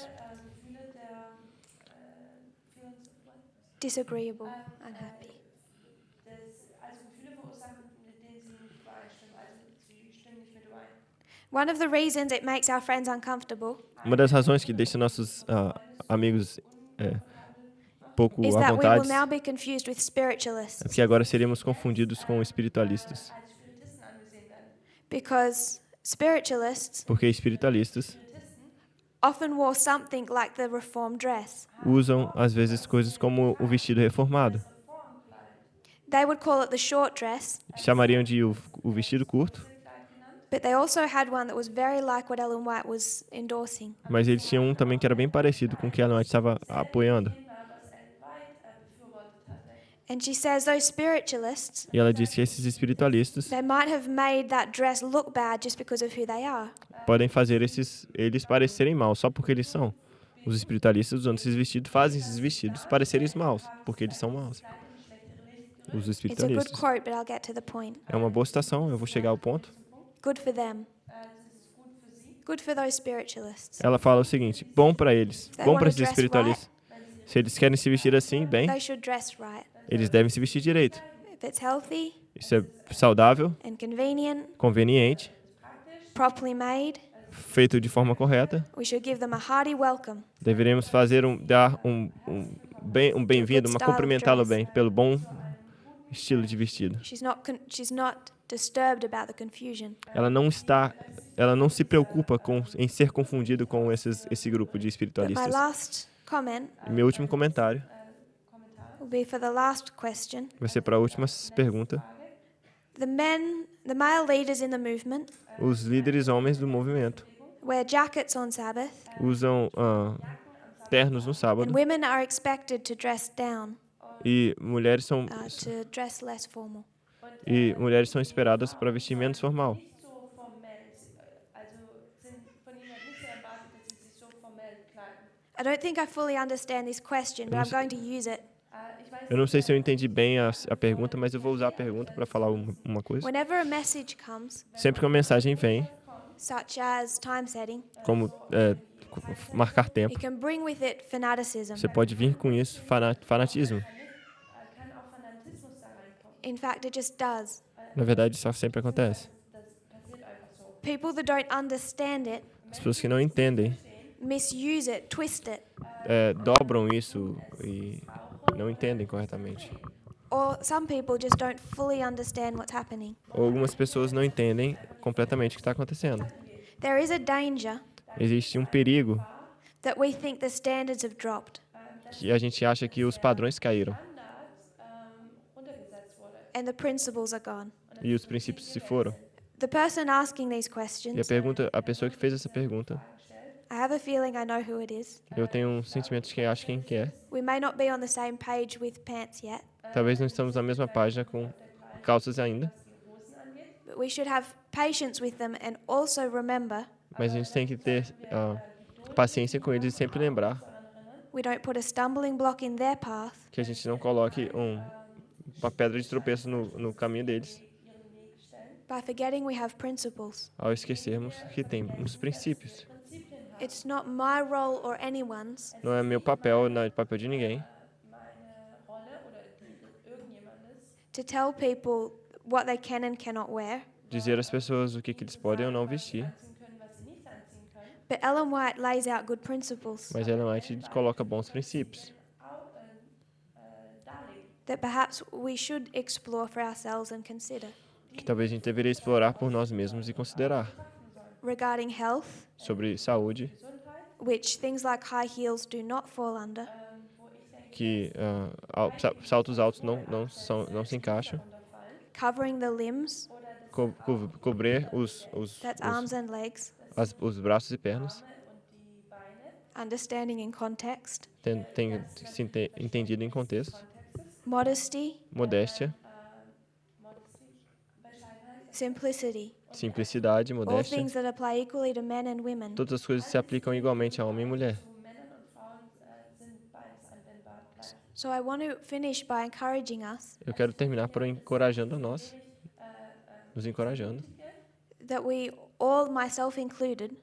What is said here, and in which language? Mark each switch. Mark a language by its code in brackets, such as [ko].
[de] Gefühle der [en] Feelings of what? Disagreeable, unhappy. [de] Also Gefühle verursachen, mit denen sie nicht übereinstimmen. Also sie stimmen nicht mit überein. [en] One of the reasons it makes our friends uncomfortable [pt] Uma das razões que deixa nossos amigos pouco [en] is [pt] à [en] that we will [pt] vontade [en] now be confused with [pt] é [en] spiritualists, [pt] porque agora seríamos confundidos com espiritualistas. [de] Als Spiritisten angesehen werden. [en] because spiritualists [pt] Porque espiritualistas [en] often wore something like the reformed dress. [pt] usam, às vezes, coisas como o vestido reformado. [en] They would call it the short dress, [pt] Chamariam de o vestido curto, [en] but they also had one that was very like what Ellen White was endorsing. [pt] mas eles tinham um também que era bem parecido com o que a Ellen White estava apoiando. [de] Was Ellen White befürwortet hatte. [en] And she says those spiritualists, [pt] E ela disse que esses espiritualistas [en] they might have made that dress look bad just because of who they are. [pt] podem fazer eles parecerem maus só porque eles são. Os espiritualistas usando esses vestidos fazem esses vestidos parecerem maus, porque eles são maus. Os [en] It's a good [pt] espiritualistas. [en] quote, but I'll get to the point. [pt] É uma boa citação, eu vou chegar ao ponto. [en] Good for them. Good for those spiritualists. [pt] Ela fala o seguinte: bom para eles, bom para esses espiritualistas. Se eles querem se vestir assim, bem, [en] They should dress right. [pt] eles devem se vestir direito. [en] If it's healthy [pt] Isso é saudável, [en] and convenient, [pt] conveniente, [en] properly made, [pt] feito de forma correta. [en] we should give them a hearty welcome. [pt] Deveríamos dar um bem-vindo, uma cumprimentá-lo bem pelo bom estilo de vestido. [en] She's not disturbed about the confusion. [pt] Ela não se preocupa em ser confundido com esse grupo de [en] But my [pt] espiritualistas. [en] last comment [pt] E meu último comentário [en] will be for the last question. [pt] vai ser para a última pergunta. [en] The male leaders in the movement [pt] Os líderes homens do movimento [en] wear jackets on Sabbath, [pt] usam ternos no sábado [en] and women are expected to dress down, [pt] e mulheres são to dress less formal. esperadas para vestir menos formal. [de] Nicht so formell, also sind von ihnen nicht so erwartet, dass sie sich so formell kleiden. [en] I don't think I fully understand this question, but I'm going to use it. [de] Ich weiß, [pt] Eu não sei se eu entendi bem a pergunta, mas eu vou usar a pergunta para falar uma coisa. [en] Whenever a message comes, [pt] Sempre que uma mensagem vem, [en] such as time setting, [pt] como marcar tempo, [en] it can bring with it fanaticism. [pt] você pode vir com isso, fanatismo. [de] kann auch Fanatismus da reinkommen. [en] In fact, it just does. [pt] Na verdade, isso sempre acontece. [de] Das passiert einfach so. [en] People that don't understand it [pt] As pessoas que não entendem [en] misuse it, twist it, [pt] dobram isso e não entendem corretamente. [en] or some people just don't fully understand what's happening. [pt] Ou algumas pessoas não entendem completamente o que está acontecendo. [en] There is a danger [pt] Existe um perigo [en] that we think the standards have dropped [pt] que a gente acha que os padrões caíram [de] Runtergesetzt wurde. [en] and the principles are gone. [pt] e os princípios se foram. [en] The person asking these [pt] E questions, a pessoa que fez essa pergunta, [en] I have a feeling I know who it is. [pt] eu tenho um sentimento de que acho quem que é. [en] We may not be on the same page with pants yet, [pt] Talvez não estamos na mesma página com calças ainda, [en] but we should have patience with them and also remember [pt] mas a gente tem que ter paciência com eles e sempre lembrar [en] we don't put a stumbling block in their path [pt] que a gente não coloque uma pedra de tropeço no caminho deles, [en] by forgetting we have principles. [pt] ao esquecermos que tem uns princípios. [en] It's not my role or anyone's [pt] Não é meu papel, não é papel de ninguém, [de] meine Rolle oder die irgendjemandes, [en] to tell people what they can and cannot wear, [pt] dizer às pessoas o que eles podem ou não vestir, [de] anziehen können, was sie nicht anziehen können, [en] but Ellen White lays out good principles [pt] mas ela White coloca bons princípios, [de] darlegen. [en] that perhaps we should explore for ourselves and consider [pt] que talvez a gente deveria explorar por nós mesmos e considerar [en] regarding health, [pt] sobre saúde, [en] which things like high heels do not fall under, [pt] que saltos altos não se encaixam, [en] covering the limbs, [pt] cobrir [en] that's arms and legs, [pt] os braços e pernas, [en] understanding in context, [pt] tem se entendido em contexto, [en] modesty, [pt] modéstia, [en] simplicity, [pt] simplicidade, [en] all [pt] modéstia. [en] things that apply equally to men and women. [pt] Todas as coisas se aplicam igualmente a homem e mulher. [de] Zu Männern und Frauen sind beides anwendbar. Gleich. [en] So I want to finish by encouraging us [pt] Eu quero terminar por encorajando a nós, nos encorajando, [en] that we all, myself included,